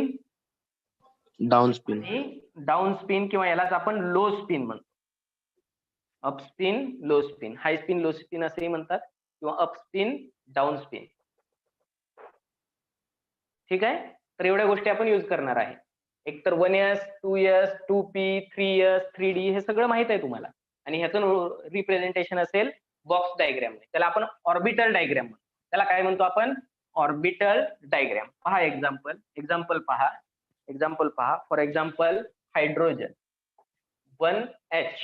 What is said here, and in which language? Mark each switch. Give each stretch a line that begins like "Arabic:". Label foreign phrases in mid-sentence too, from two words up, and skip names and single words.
English: down spin.
Marathi: आणि
English: down spin
Marathi: किंवा यालाच आपण
English: low spin
Marathi: म्हणतो.
English: up spin, low spin, high spin, low spin
Marathi: असेही म्हणतात किंवा
English: up spin, down spin.
Marathi: ठीक आहे. तर एवढ्या गोष्टी आपण यूज करणार आहे. एक तर 1s, 2s, 2p, 3s, 3d हे सगळं माहित आहे तुम्हाला. आणि ह्याचं रिप्रेझेंटेशन असेल
English: box diagram.
Marathi: त्याला आपण
English: orbital diagram
Marathi: म्हणतो. त्याला काय म्हणतो आपण?
English: orbital diagram.
Marathi: पहा एक्झाम्पल पहा.
English: for example hydrogen 1h.